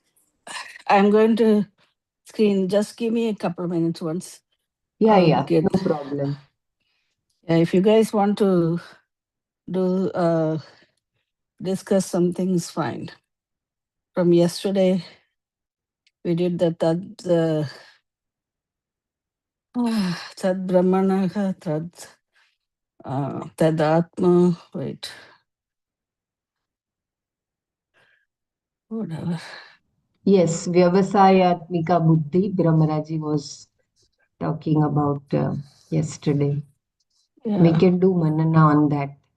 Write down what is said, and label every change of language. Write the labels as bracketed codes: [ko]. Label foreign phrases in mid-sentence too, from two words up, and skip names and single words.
[en] I'm going to screen. Just give me a couple of minutes once. Yeah, I'll yeah, get. no problem. If you guys want to do discuss something, is fine. From yesterday, we did the [sa] tad brahmanaha tad atma. [en] Wait, whatever. Yes, [sa] Vyavasayatmika Buddhi, [en] Brahmaraji was talking about yesterday. We Yeah, can do Manana on that.